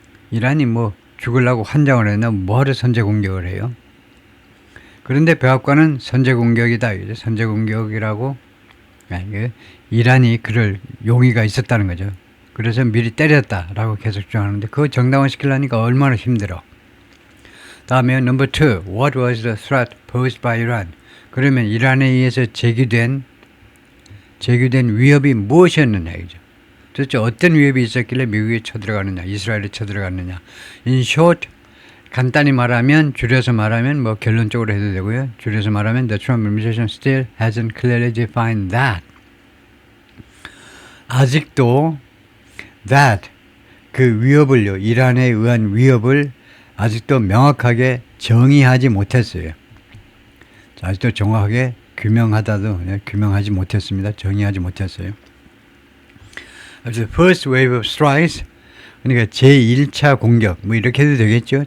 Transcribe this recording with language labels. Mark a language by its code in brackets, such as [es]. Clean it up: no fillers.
[ko] 이란이 뭐 죽으려고 환장을 했나 뭐하러 선제 공격을 해요. 그런데 백악관은 선제 공격이다. 선제 공격이라고 이란이 그럴 용의가 있었다는 거죠. 그래서 미리 때렸다라고 계속 주장하는데 그거 정당화 시키려니까 얼마나 힘들어. 다음에 number 2. [en] What was the threat posed by Iran? [ko] 그러면 이란에 의해서 제기된 위협이 무엇이었느냐 이죠. 도대체 어떤 위협이 있었길래 미국이 쳐들어가느냐, 이스라엘이 쳐들어갔느냐. [en] In short, [ko] 간단히 말하면, 줄여서 말하면 뭐 결론적으로 해도 되고요. 줄여서 말하면 [en] the Trump administration still hasn't clearly defined that. [ko] 아직도 that 그 위협을요, 이란에 의한 위협을 아직도 명확하게 정의하지 못했어요. 자, 아직도 정확하게 규명하지 못했습니다. 정의하지 못했어요. 그래서 [en] first wave of strikes, [ko] 그러니까 제1차 공격, 뭐 이렇게 해도 되겠죠.